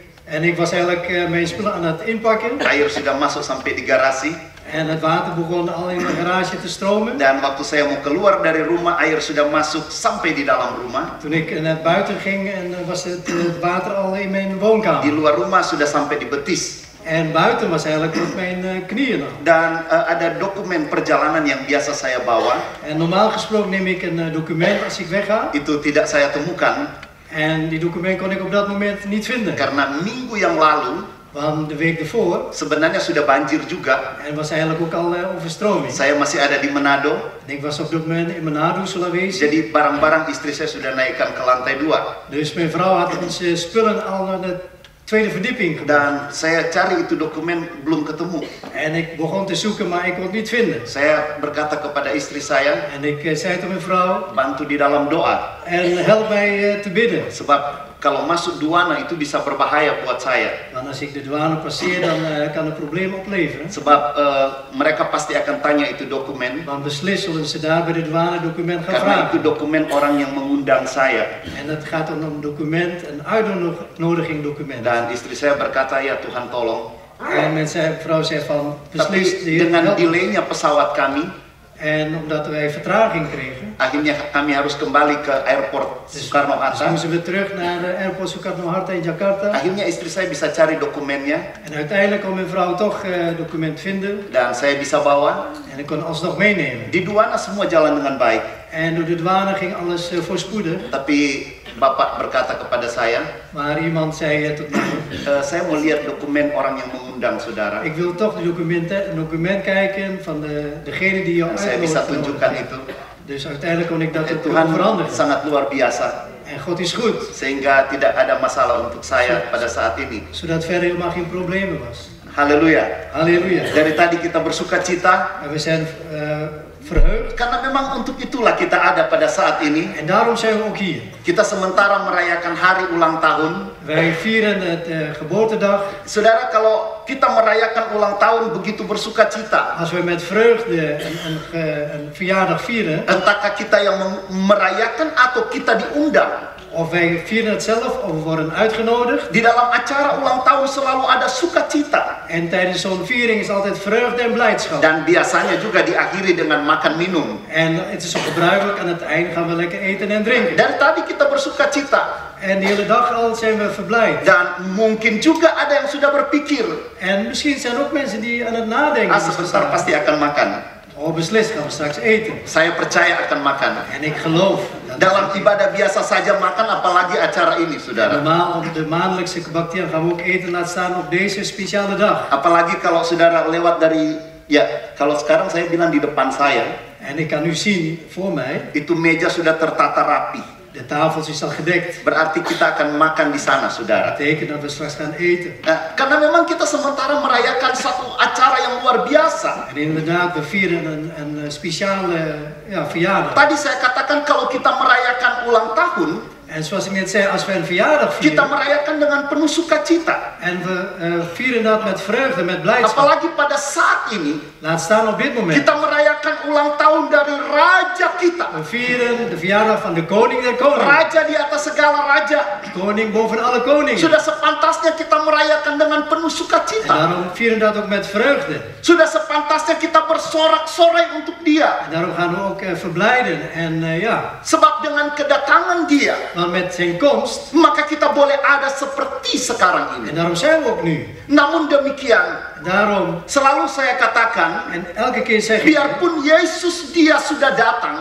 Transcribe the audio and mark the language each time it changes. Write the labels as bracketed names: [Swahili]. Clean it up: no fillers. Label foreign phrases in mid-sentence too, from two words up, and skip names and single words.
[Dutch] En ik was eigenlijk mijn spullen aan het inpakken. [Indonesian] Air sudah masuk sampai di garasi. [Dutch] En het water begon al in mijn garage te stromen. [Indonesian] Dan waktu saya mau keluar dari rumah, air sudah masuk sampai di dalam rumah. [Dutch] Toen ik naar buiten ging, was het water al in mijn woonkamer. [Indonesian] Di luar rumah sudah sampai di betis. [Dutch] En buiten was eigenlijk tot mijn knieën al. [Indonesian] Dan ada dokumen perjalanan yang biasa saya bawa. [Dutch] En normaal gesproken neem ik een document als ik wegga. [Indonesian] Itu tidak saya temukan. [Dutch] En die document kon ik op dat moment niet vinden. [Indonesian] Karena minggu yang lalu, [Dutch] Want de week ervoor, [Indonesian] sebenarnya sudah banjir juga. [Dutch] en was eigenlijk ook al overstroming. [Indonesian] Saya masih ada di Manado. [Dutch] En ik was op dat moment in Manado, Sulawesi. [Indonesian] Jadi barang-barang istri saya sudah naikkan ke lantai 2. [Dutch] Dus mijn vrouw had onze spullen al naar de tweede verdieping gebracht. [Indonesian] Dan saya cari itu dokumen, belum ketemu. [Dutch] En ik begon te zoeken, maar ik kon het niet vinden. [Indonesian] Saya berkata kepada istri saya, [Dutch] En ik zei tegen mijn vrouw, [Indonesian] bantu di dalam doa. [Dutch] en help mij te bidden. [Indonesian] Sebab kalau masuk douane itu bisa berbahaya buat saya. [Dutch] Want als ik de douane passeer, dan kan het probleem opleveren. [Indonesian] Sebab mereka pasti akan tanya itu dokumen. [Dutch] Want beslist zullen ze daar bij de douane document gaan [Indonesian] Karena itu [Dutch] vragen. [Indonesian] dokumen orang yang mengundang saya. [Dutch] En dat gaat dan om een document, een uitnodiging document. [Indonesian] Dan istri saya berkata, ya Tuhan tolong. [Dutch] En mijn vrouw zei van, beslist [Indonesian] Tapi [Dutch] de Heer [Indonesian] dengan [Dutch] help. [Indonesian] delaynya pesawat kami, [Dutch] En omdat wij vertraging kregen, [Indonesian] akhirnya kami harus kembali ke airport [Dutch] dus Soekarno-Hatta. moesten we terug naar de airport Soekarno-Hatta in Jakarta. [Indonesian] Akhirnya istri saya bisa cari dokumennya [Dutch] En uiteindelijk kon mijn vrouw toch het document vinden. [Indonesian] dan saya bisa bawa. [Dutch] En ik kon alsnog meenemen. [Indonesian] Di douane semua jalan dengan baik. [Dutch] En door de douane ging alles voorspoedig. [Indonesian] Tapi bapak berkata kepada saya, [Dutch] Maar iemand zei tot mij, [Indonesian] saya mau lihat dokumen orang yang mengundang saudara. [Dutch] ik wil toch een document kijken van degene die jou [Indonesian] Dan saya bisa [Dutch] uitnodigt. [Indonesian] tunjukkan itu. [Dutch] Dus uiteindelijk kon ik dat En ook [Indonesian] Tuhan [Dutch] veranderen. [Indonesian] sangat luar biasa. [Dutch] En God is goed, [Indonesian] Sehingga tidak ada masalah untuk saya pada saat ini. [Dutch] zodat verder helemaal geen problemen was. [Indonesian] Haleluya. [Dutch] Halleluja. [Indonesian] Dari tadi kita bersuka cita. [Dutch] En we zijn verheugd. [Indonesian] Karena memang untuk itulah kita ada pada saat ini. [Dutch] En daarom zijn we ook hier. [Indonesian] Kita sementara merayakan hari ulang tahun. [Dutch] Wij vieren het geboortedag. [Indonesian] Saudara, kalau kita merayakan ulang tahun begitu bersuka cita, [Dutch] Als we met vreugde een verjaardag vieren, [Indonesian] entahkah kita yang merayakan atau kita diundang. [Dutch] of wij vieren het zelf of we worden uitgenodigd. [Indonesian] Di dalam acara ulang tahun selalu ada sukacita. [Dutch] En tijdens zo'n viering is altijd vreugde en blijdschap. [Indonesian] Dan biasanya juga diakhiri dengan makan minum. [Dutch] En het is ook gebruikelijk, aan het eind gaan we lekker eten en drinken. [Indonesian] Dari tadi kita bersukacita. [Dutch] En de hele dag al zijn we verblijd. [Indonesian] Dan mungkin juga ada yang sudah berpikir, [Dutch] En misschien zijn er ook mensen die aan het nadenken zijn. [Indonesian] sebentar pasti akan makan. [Dutch] Oh, beslist gaan we straks eten. [Indonesian] Saya percaya akan makan. [Dutch] En ik geloof. [Indonesian] Dalam ibadah biasa saja makan, apalagi acara ini, saudara. [Dutch] Normaal op de maandelijkse kebaktian gaan we ook eten laten staan op deze speciale dag. [Indonesian] Apalagi kalau saudara lewat dari, ya kalau sekarang saya bilang di depan saya, [Dutch] En ik kan nu zien voor mij, [Indonesian] itu meja sudah tertata rapi. [Dutch] de tafels is al gedekt. [Indonesian] Berarti kita akan makan di sana, saudara. [Dutch] Dat betekent dat we straks gaan eten. [Indonesian] Nah, karena memang kita sementara merayakan satu acara yang luar biasa. [Dutch] En inderdaad, we vieren een speciale verjaardag. [Indonesian] Tadi saya katakan kalau kita merayakan ulang tahun, [Dutch] En zoals ik net zei, als we een verjaardag [Indonesian] kita [Dutch] vieren, [Indonesian] merayakan dengan penuh sukacita. [Dutch] en we vieren dat met vreugde, met blijdschap. [Indonesian] Apalagi pada saat ini, [Dutch] Laat staan op dit moment. [Indonesian] kita merayakan ulang tahun dari Raja kita. [Dutch] We vieren de verjaardag van de koning der koningen. [Indonesian] Raja di atas segala raja. [Dutch] Koning boven alle koningen. [Indonesian] Sudah sepantasnya kita merayakan dengan penuh [Dutch] En [Indonesian] sukacita. [Dutch] daarom vieren we dat ook met vreugde. [Indonesian] Sudah sepantasnya kita bersorak-sorai untuk dia. [Dutch] En daarom gaan we ook verblijden. En [Indonesian] Sebab dengan kedatangan dia, [Dutch] want met zijn komst, [Indonesian] maka kita boleh ada seperti sekarang [Dutch] en [Indonesian] ini. [Dutch] daarom zijn we ook nu. [Indonesian] Namun demikian, [Dutch] Daarom, [Indonesian] selalu saya katakan, [Dutch] en elke keer zeg ik, [Indonesian] biarpun Yesus dia sudah datang,